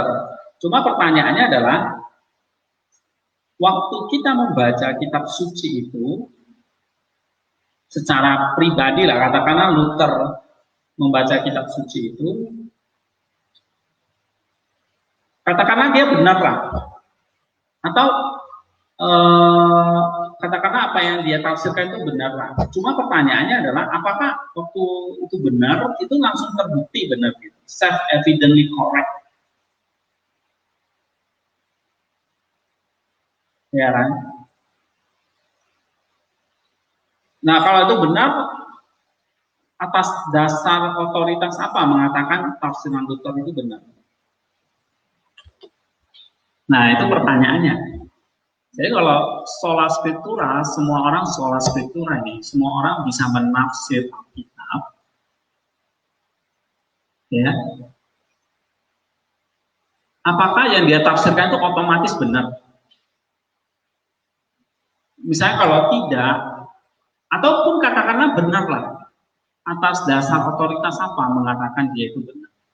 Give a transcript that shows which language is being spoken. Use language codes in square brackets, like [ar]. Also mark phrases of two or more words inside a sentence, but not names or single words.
[id] Cuma pertanyaannya adalah waktu kita membaca kitab suci itu secara pribadi lah, katakanlah Luther membaca kitab suci itu, katakanlah dia benar lah, atau katakanlah apa yang dia tafsirkan itu benar lah. Cuma pertanyaannya adalah apakah waktu itu benar, itu langsung terbukti benar gitu, [en] self-evidently correct. [id] Ya kan? Nah, kalau itu benar, atas dasar otoritas apa mengatakan tafsiran Luther itu benar? Nah, itu pertanyaannya. Jadi kalau [la] sola scriptura, [id] semua orang [la] sola scriptura [id] ini, semua orang bisa menafsir Alkitab, ya. Apakah yang dia tafsirkan itu otomatis benar? Misalnya kalau tidak, ataupun katakanlah benar lah, atas dasar otoritas apa mengatakan dia itu benar?